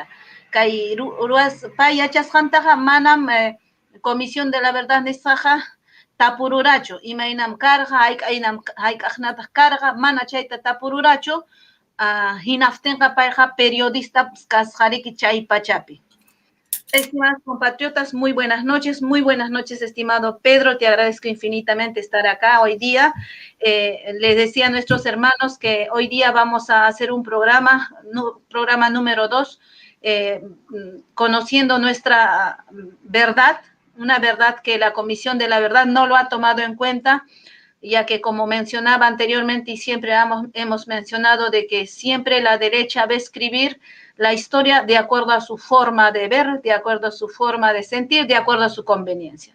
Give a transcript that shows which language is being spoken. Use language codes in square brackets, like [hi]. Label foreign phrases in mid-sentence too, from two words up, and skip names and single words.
[qu] Kay pay yachasqantaqa manam Comisión de la Verdad nisqaqa tapururachu, imaynam karqa, hayk'aqnataq karqa, mana chayta tapururachu, hinaptinqa payqa periodista kasqariki chay pachapi. [es] Estimados compatriotas, muy buenas noches, estimado Pedro, te agradezco infinitamente estar acá hoy día. Les decía a nuestros hermanos que hoy día vamos a hacer un programa número 2, conociendo nuestra verdad, una verdad que la Comisión de la Verdad no lo ha tomado en cuenta, ya que como mencionaba anteriormente y siempre hemos mencionado de que siempre la derecha va a escribir la historia de acuerdo a su forma de ver, de acuerdo a su forma de sentir, de acuerdo a su conveniencia.